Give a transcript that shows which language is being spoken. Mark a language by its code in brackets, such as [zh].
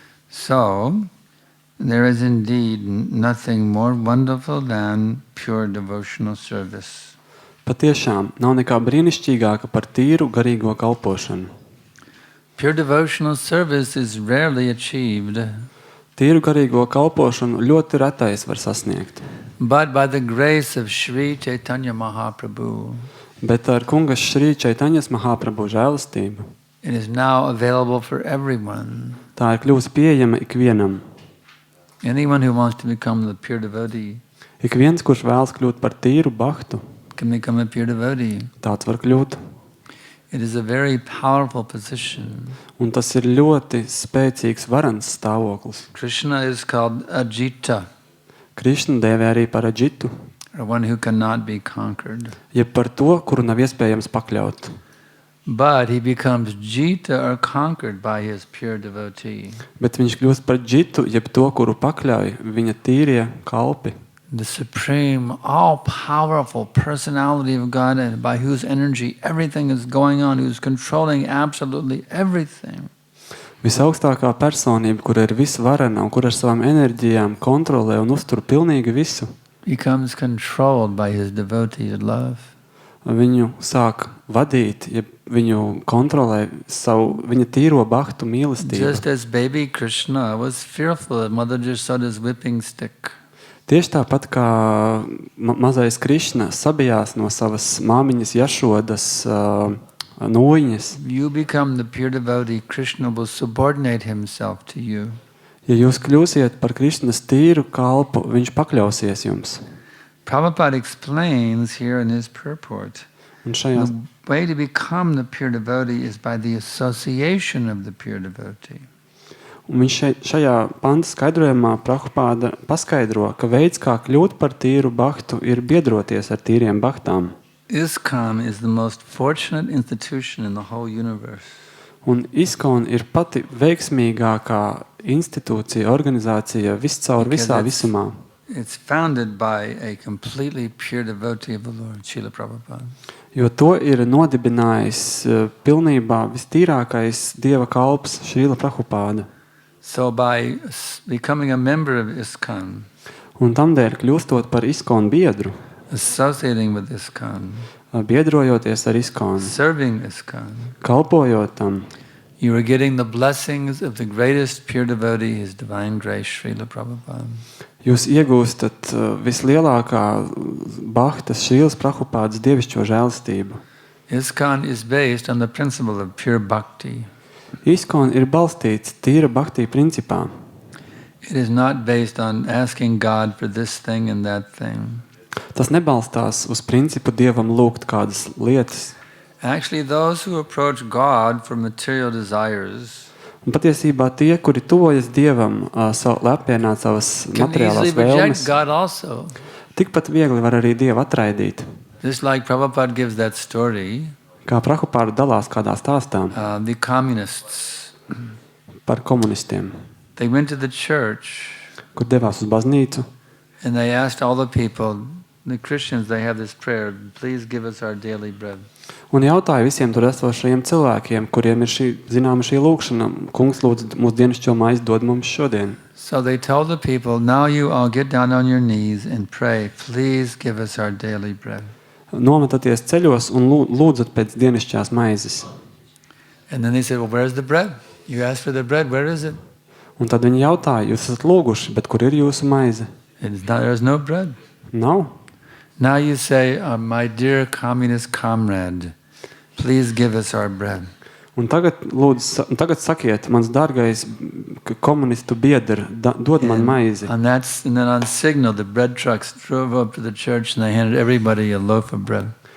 [en] So, there is indeed nothing more wonderful than pure devotional service. [lv] Patiešām nav nekā brīnišķīgāka par tīru garīgo kalpošanu. [en] Pure devotional service is rarely achieved, [lv] Tīru garīgo kalpošanu ļoti retais var sasniegt. [en] but by the grace of Sri Chaitanya Mahaprabhu, [lv] Bet ar kungas Šrī Čaitaņas Mahāprabhu žēlastību [en] it is now available for everyone. [lv] tā ir kļūst pieejama ikvienam. [en] Anyone who wants to become the pure devotee [lv] Ik viens, kurš vēlas kļūt par tīru baktu, [en] can become a pure devotee. [lv] tāds var kļūt. [en] It is a very powerful position. [lv] Un tas ir ļoti spēcīgs varans stāvoklis. [en] Krishna is called Ajita, [lv] Krišna dēvē arī par aģitu, [en] or one who cannot be conquered. [lv] jeb par to, kuru nav iespējams pakļaut. [en] But he becomes Jita or conquered by his pure devotee. [lv] Bet viņš kļūst par džitu, jeb to, kuru pakļauj viņa tīrie kalpi. [en] The supreme, all-powerful personality of God, and by whose energy everything is going on, who's controlling absolutely everything. [lv] Visaugstākā personība, kur ir visvarena un kur ar savām enerģijām kontrolē un uztur pilnīgi visu, [en] Becomes controlled by his devotee's love. [lv] viņu sāk vadīt, ja viņu kontrolē viņa tīro baktu mīlestību. [en] Just as baby Krishna was fearful of Mother Jasoda's whipping stick, [lv] Tieši tāpat kā mazais Krišna sabijās no savas māmiņas Jašodas nūjiņas. [en] you become the pure devotee, Krishna will subordinate himself to you. [lv] Ja jūs kļūsiet par Krišnas tīru kalpu, viņš pakļausies jums. [en] Prabhupada explains here in his purport, [lv] Un šajā, [en] the way to become the pure devotee is by the association of the pure devotee. [lv] un viņš šajā panta skaidrojumā Prabhupāda paskaidro, ka veids, kā kļūt par tīru baktu, ir biedroties ar tīriem baktām. [en] ISKCON is the most fortunate institution in the whole universe. [lv] Un ISKCON ir pati veiksmīgākā institūcija, organizācija viscaur visā visumā. [en] It's founded by a completely pure devotee of the Lord, Srila Prabhupada. [lv] Jo to ir nodibinājis pilnībā vistīrākais Dieva kalps Šrīla Prabhupāda. [en] So by becoming a member of ISKCON, [lv] Un tamdēļ kļūstot par ISKCON biedru, [en] associating with ISKCON, [lv] biedrojoties ar ISKCON, [en] serving ISKCON, [lv] kalpojot tam, [en] you are getting the blessings of the greatest pure devotee, His Divine Grace, Srila Prabhupada. [lv] jūs iegūstat vislielākā bahtas Šrīlas Prabhupādas dievišķo žēlastību. [en] ISKCON is based on the principle of pure bhakti. [lv] ISKCON ir balstīts tīra bhaktī principā. [en] It is not based on asking God for this thing and that thing. [lv] Tas nebalstās uz principu Dievam lūgt kādas lietas. [en] Actually, those who approach God for material desires [lv] Un patiesībā tie, kuri tuvojas Dievam, apvienāt savas [en] can [lv] materiālās [en] easily reject [lv] vēlmes, [en] God also. [lv] tikpat viegli var arī Dievu atraidīt. [en] Just like Prabhupada gives that story, [lv] Kā Prabhupāda dalās kādā stāstā [en] the communists, [lv] par komunistiem, [en] they went to the church [lv] kur devās uz baznīcu, [en] and they asked all the people, the Christians, they have this prayer, please give us our daily bread. [lv] un jautāja visiem tur esošajiem cilvēkiem, kuriem ir šī lūkšana, kungs lūdzu mūsu dienascho maizi dod mums šodien. [en] So they told the people, now you all get down on your knees and pray, please give us our daily bread. [lv] Nometaties ceļos un lūdzat pēc dienasčās maizes. [en] And then they said, well, where's the bread? You asked for the bread, where is it? [lv] Un tad viņi jautāja, jūs esat lūguši, bet kur ir jūsu maize? [en] There's no bread. [lv] Nav. [en] Now you say, my dear communist comrade, please give us our bread. [lv] Un tagad sakiet, mans dārgais komunistu biedri, dod man maizi. [en] And then on signal, the bread trucks drove up to the church and they handed everybody a loaf of bread.